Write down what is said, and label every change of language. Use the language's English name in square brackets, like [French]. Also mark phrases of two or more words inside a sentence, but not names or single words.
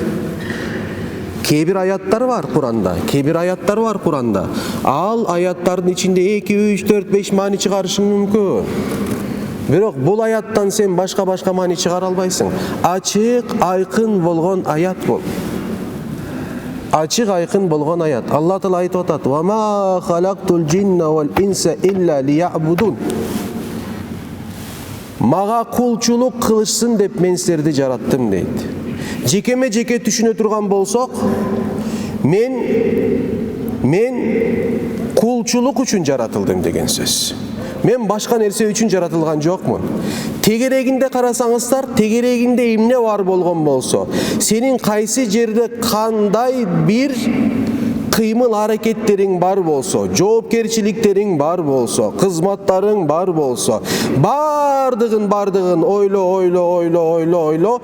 [Kyrgyz] Кээ бир аяттар бар Куранда, Ал аяттардын ичинде 2, 3, 4, 5 маани чыгарышың мүмкүн. Бирок бул аяттан сен башка маани чыгара албайсың. Ачык, айкын болгон аят бул. Ачык, айкын болгон аят. Алла Таала айтып атат: [Arabic] "وما خلقت الجن والإنس إلا ليعبدون". [Kyrgyz] Мага кулчулук кылышсын деп мен силерди жараттым дейт. Жекеме жеке түшүнө турган болсок, мен кулчулук үчүн жаратылдым деген сөз. Мен башка нерсе үчүн жаратылган жокмун. Тегерегинде карасаңыздар, тегерегинде эмне бар болгон болсо, сенин кайсы жерде кандай бир кыймыл аракеттериң бар болсо, жоопкерчиликтериң бар болсо, кызматтарың бар болсо, бардыгын ойло.